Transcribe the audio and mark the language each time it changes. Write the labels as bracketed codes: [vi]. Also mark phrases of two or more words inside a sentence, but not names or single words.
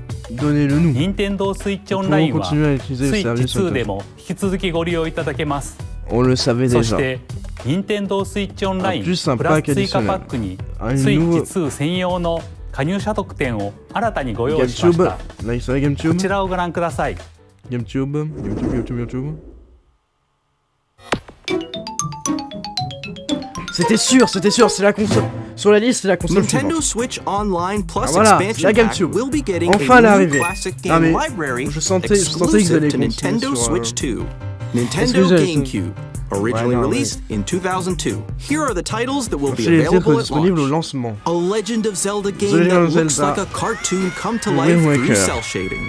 [ja] 任天堂スイッチオンラインはスイッチ2でも引き続きご利用いただけます。そして任天堂スイッチオンラインプラス追加パックにスイッチ2専用の加入者特典を新たにご用意しました。こちらをご覧ください。 [fr] C'était sûr, c'est la console. Sur la liste, c'est la console. [en] Nintendo Switch Online Plus Expansion Pack will be getting [fr] enfin, [en] a new classic game library exclusive to Nintendo Switch 2. Nintendo GameCube, originally released in 2002. Here are the titles that will be available at launch. A Legend of Zelda game that looks like a cartoon come to life through cell shading.